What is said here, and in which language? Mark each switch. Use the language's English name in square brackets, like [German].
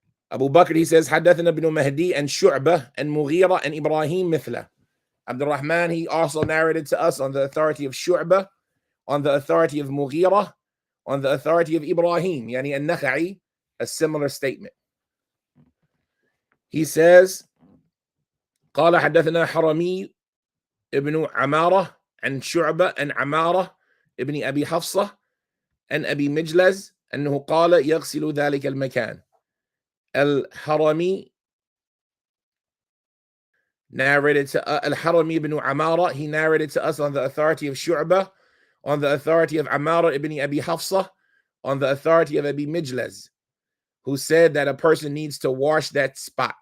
[English] Abu Bakr, he says, [Arabic] Hadathana [English] ibn Mahdi and Shu'bah and Mughira and Ibrahim [Arabic] mithla. [English] Abdul Rahman, he also narrated to us on the authority of Shu'bah, on the authority of Mughira, on the authority of Ibrahim, yani an-Nakha'i, a similar statement. He says, [Arabic] قال حدثنا حرمي ابن عمارة عن شعبة عن عمارة ابن أبي حفصة عن أبي مجلز أنه قال يغسل ذلك المكان. [English] Al-Harami narrated to Al-Harami ibn Amara, he narrated to us on the authority of Shu'bah, on the authority of Amara ibn Abi Hafsa, on the authority of Abi Mijlaz, who said that a person needs to wash that spot.